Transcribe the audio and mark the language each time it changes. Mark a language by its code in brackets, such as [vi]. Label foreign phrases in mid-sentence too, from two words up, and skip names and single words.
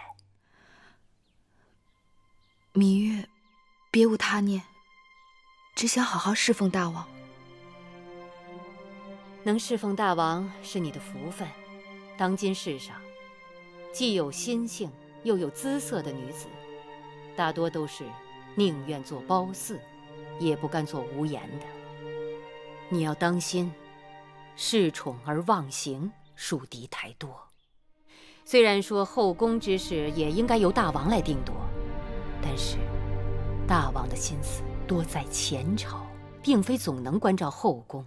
[zh] 芈月別無他念，只想好好侍奉大王。能侍奉大王是你的福分。當今世上，既有心性又有姿色的女子，大多都是寧願做褒姒，也不甘做無顏的。你要當心，恃寵而忘形，樹敵太多。雖然說後宮之事也應該由大王來定奪，但是大王的心思多在前朝，並非總能關照後宮。